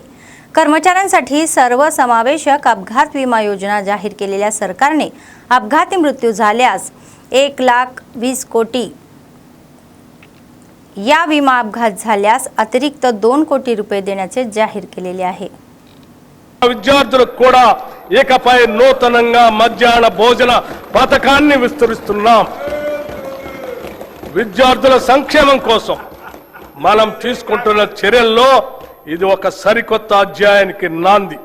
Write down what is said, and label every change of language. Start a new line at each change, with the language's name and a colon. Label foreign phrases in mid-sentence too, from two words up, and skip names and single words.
Marathi: कर्मचाऱ्यांसाठी सर्वसमावेशक अपघात विमा योजना जाहीर केलेल्या सरकारने अपघाती मृत्यू झाल्यास 1,20,00,000 कोटी, या विमा अपघात झाल्यास अतिरिक्त 2 कोटी रुपये देण्याचे जाहीर केलेले आहे।
Telugu: విద్యార్థులకు కూడా ఏకపై నూతనంగా మధ్యాహ్న భోజన పథకాన్ని విస్తరిస్తున్నాం। విద్యార్థుల సంక్షేమం కోసం మనం తీసుకుంటున్న చర్యల్లో ఇది ఒక సరికొత్త అధ్యాయానికి నాంది।